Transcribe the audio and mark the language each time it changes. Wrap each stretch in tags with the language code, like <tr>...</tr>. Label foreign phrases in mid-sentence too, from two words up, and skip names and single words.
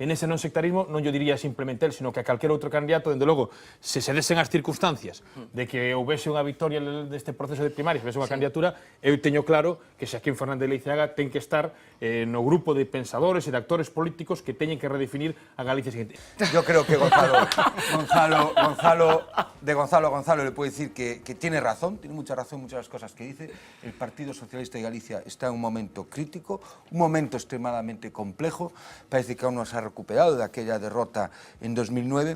<gl>en ese non sectarismo non</gl> <es>yo diría simplemente él, sino que</es> <gl>a calquer outro candidato, dende logo, se desen as circunstancias de que houvese unha victoria deste proceso de primarias, houvese unha candidatura, eu teño claro que Xaquín Fernández Leiceaga ten que estar no grupo de pensadores e de actores políticos que teñen que redefinir a Galicia seguinte.</gl> <es>Yo creo que Gonzalo le puedo decir que tiene razón, tiene mucha razón en muchas de las cosas que dice. El Partido Socialista de Galicia está en un momento crítico, un momento extremadamente complejo. Parece que aún no se ha recuperado de aquella derrota en 2009.</es>